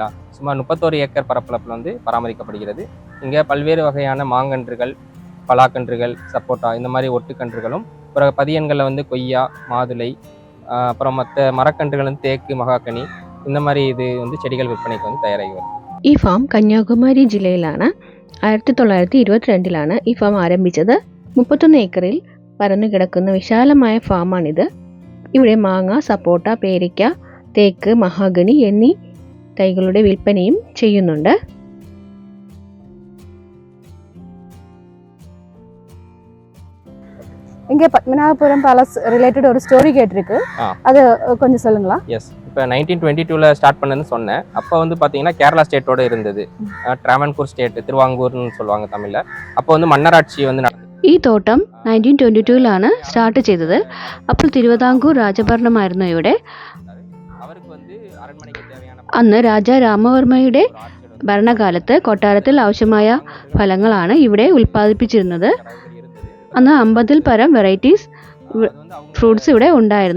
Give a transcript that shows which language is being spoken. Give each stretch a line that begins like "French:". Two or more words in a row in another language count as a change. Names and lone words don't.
Tamil: சுமார் 31 ஏக்கர் பரப்பளப்பில் வந்து பராமரிக்கப்படுகிறது. இங்கே பல்வேறு வகையான மாங்கன்றுகள், பலாக்கன்றுகள், சப்போட்டா இந்த மாதிரி ஒட்டுக்கன்றுகளும், அப்புறம் பதியன்களில் வந்து கொய்யா, மாதுளை, அப்புறம் மற்ற மரக்கன்றுகள் வந்து தேக்கு, மகாக்கனி இந்த மாதிரி இது வந்து செடிகள் விற்பனைக்கு வந்து தயாராகி வரும்.
Malayalam: ഈ ഫാം കന്യാകുമാരി ജില്ലയിലാണ്. 1922 ഈ ഫാം ആരംഭിച്ചത്. 31 ഏക്കറിൽ പരന്നു കിടക്കുന്ന വിശാലമായ ഫാമാണിത്. ഇവിടെ മാങ്ങ, സപ്പോട്ട, പേരയ്ക്ക, തേക്ക്, മഹാഗണി എന്നീ തൈകളുടെ വിൽപ്പനയും ചെയ്യുന്നുണ്ട്.
Tamil: இங்கே பத்மநாபபுரம்
English: palace related
Tamil: ஒரு ஸ்டோரி கேட்டிருக்கு, அது கொஞ்சம் சொல்லுங்களா? எஸ், இப்போ 1922 ஸ்டார்ட் பண்ணதுன்னு சொன்னேன். அப்போ வந்து பார்த்தீங்கன்னா கேரளா ஸ்டேட்டோட இருந்தது. ட்ராவன்கூர் ஸ்டேட், திருவாங்கூர்னு சொல்லுவாங்க தமிழில். அப்போ வந்து மன்னராட்சி வந்து நடந்தது.
Malayalam: ഈ തോട്ടം 1922 സ്റ്റാർട്ട് ചെയ്തത്. അപ്പോൾ തിരുവിതാംകൂർ രാജഭരണമായിരുന്നു ഇവിടെ. അന്ന് രാജാ രാമവർമ്മയുടെ ഭരണകാലത്ത് കൊട്ടാരത്തിൽ ആവശ്യമായ ഫലങ്ങളാണ് ഇവിടെ ഉൽപ്പാദിപ്പിച്ചിരുന്നത്. അന്ന് 50-ൽ പരം
English: varieties fruits
Malayalam: ഇവിടെ ഉണ്ടായിരുന്നു.